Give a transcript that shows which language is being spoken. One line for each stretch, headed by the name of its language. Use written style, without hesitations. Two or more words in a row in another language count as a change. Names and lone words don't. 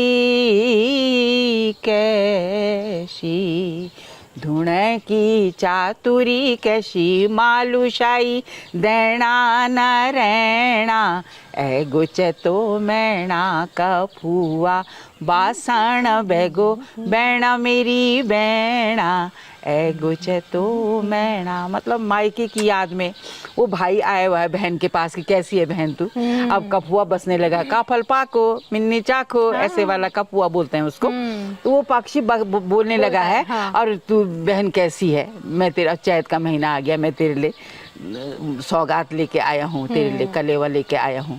Kumaoni: कैसी धुण की चातुरी कैसी मालूशाई दैणा नारायणा एगो चतो मैणा का फुआ बासण बेगो बैणा मेरी बैणा एगो चतो मैणा।
Hindi: मतलब मायके की याद में वो भाई आया हुआ है बहन के पास कि कैसी है बहन तू। अब कपुआ बसने लगा,
Kumaoni: काफल पाको मिन्नी चाखो,
Hindi: ऐसे वाला कपुआ बोलते हैं उसको। तो वो पक्षी बोलने लगा है और तू बहन कैसी है, मैं तेरा चैत का महीना आ गया, मैं तेरे लिए सौगात लेके आया हूँ, तेरे लिए कलेवा लेके आया हूँ।